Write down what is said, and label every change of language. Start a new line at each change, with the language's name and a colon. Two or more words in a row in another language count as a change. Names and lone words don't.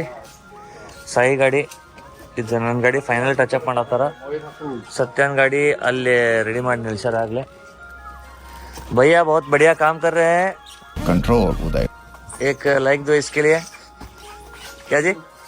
Kannada: ಸಾಯಿ ಗಾಡಿ ಇದು ನನ್ನ ಗಾಡಿ
English: final touch up
Kannada: ಮಾಡತ್ತಾರ. सत्यन ಗಾಡಿ ಅಲ್ಲೆ ರೆಡಿ ಮಾಡಿ ನಿಲ್ಸರ ಆಗ್ಲೇ.
Hindi: भैया बहुत बढ़िया काम कर रहे हैं. कंट्रोल उदय. एक लाइक दो इसके लिए. क्या जी?